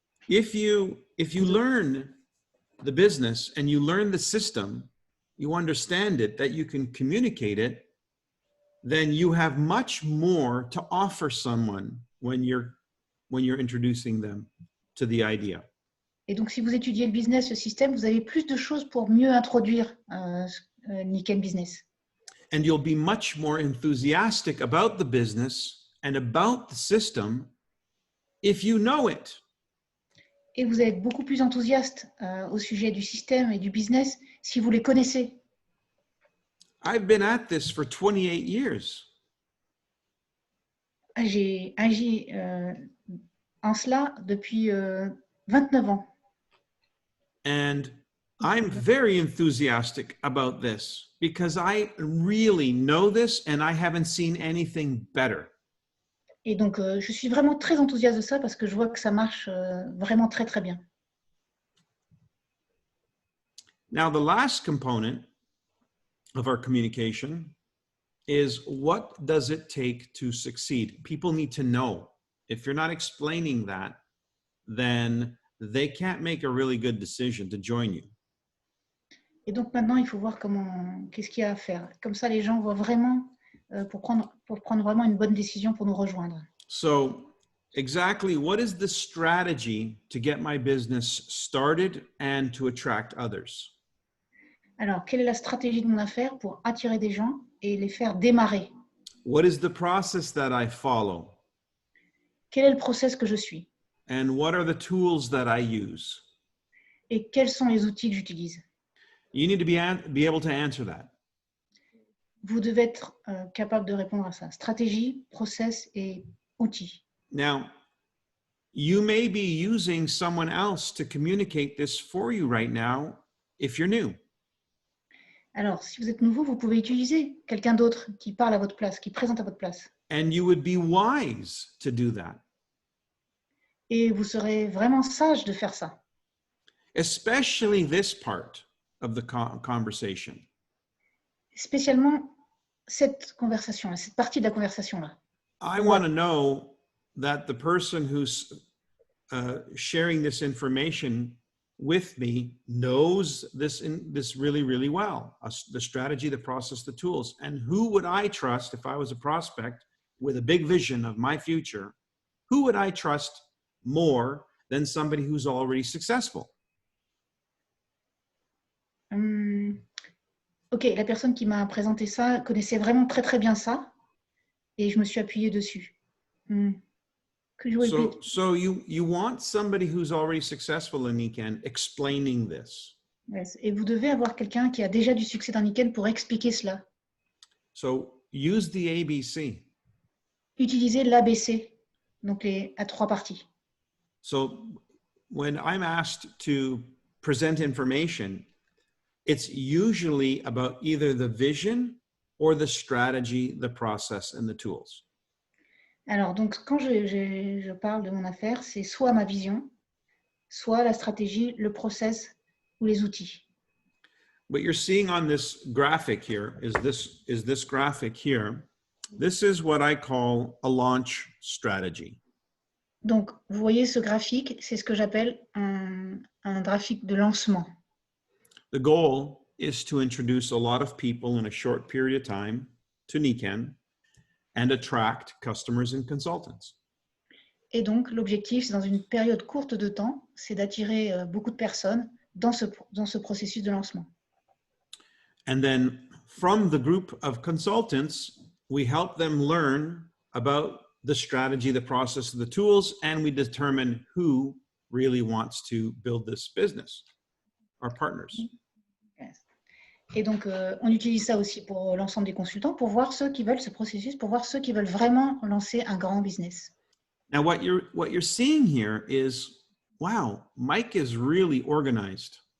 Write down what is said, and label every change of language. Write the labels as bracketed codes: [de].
[en] if you learn the business and you learn the system, you understand it, that you can communicate it, then you have much more to offer someone when you're introducing them to the idea. [fr] Et donc, si vous étudiez le business, le système, vous avez plus de choses pour mieux introduire Nikken Business. [en] And you'll be much more enthusiastic about the business and about the system if you know it. [fr] Et vous êtes beaucoup plus enthousiaste au sujet du système et du business si vous les connaissez. [en] I've been at this for 28 years. [fr] J'ai agi en cela depuis 29 ans. [en] And I'm very enthusiastic about this because I really know this and I haven't seen anything better. [fr] Et donc, je suis vraiment très enthousiaste de ça parce que je vois que ça marche vraiment très, très bien. [en] Now, the last component of our communication is what does it take to succeed? People need to know. If you're not explaining that, then they can't make a really good decision to join you. [fr] Et donc maintenant, il faut voir qu'est-ce qu'il y a à faire. Comme ça, les gens voient vraiment pour prendre vraiment une bonne décision pour nous rejoindre. [en] So, exactly what is the strategy to get my business started and to attract others? [fr] Alors, quelle est la stratégie de mon affaire pour attirer des gens et les faire démarrer? [en] What is the process that I follow? [fr] Quel est le process que je suis? [en] And what are the tools that I use? [fr] Et quels sont les outils que j'utilise? [en] You need to be able to answer that. [fr] Vous devez être capable de répondre à ça. Stratégie, process et outils. [en] Now, you may be using someone else to communicate this for you right now if you're new. [fr] Alors, si vous êtes nouveau, vous pouvez utiliser quelqu'un d'autre qui parle à votre place, qui présente à votre place. [en] And you would be wise to do that. [fr] Et vous serez vraiment sage de faire ça. [en] Especially this part of the conversation. [fr] Spécialement cette conversation-là, cette partie de la conversation-là. [en] I want to know that the person who's sharing this information with me knows this really, really well, the strategy, the process, the tools. And who would I trust if I was a prospect with a big vision of my future? Who would I trust more than somebody who's already successful? [fr] Ok, la personne qui m'a présenté ça connaissait vraiment très très bien ça et je me suis appuyée dessus. [en] Could you repeat? So you want somebody who's already successful in Nikken explaining this. Yes. [fr] Et vous devez avoir quelqu'un qui a déjà du succès dans Nikken pour expliquer cela. [en] So use the ABC. [fr] Utilisez l'ABC, donc à 3 parties. [en] So when I'm asked to present information, it's usually about either the vision or the strategy, the process, and the tools. [fr] Alors, donc, quand je parle de mon affaire, c'est soit ma vision, soit la stratégie, le process ou les outils. [en] What you're seeing on this graphic here is this graphic here. This is what I call a launch strategy. [fr] Donc, vous voyez ce graphique, c'est ce que j'appelle un graphique de lancement. [en] The goal is to introduce a lot of people in a short period of time to Nikken and attract customers and consultants. [fr] Et donc, l'objectif, c'est dans une période courte de temps, c'est d'attirer beaucoup de personnes dans ce processus de lancement. [en] And then from the group of consultants, we help them learn about the strategy, the process, the tools, and we determine who really wants to build this business, our partners. Yes. [fr] Et donc, on utilise ça aussi pour l'ensemble des consultants, pour voir ceux qui veulent ce processus, pour voir ceux qui veulent vraiment lancer un grand business. [en] Now, what you're seeing here is, wow, Mike is really organized.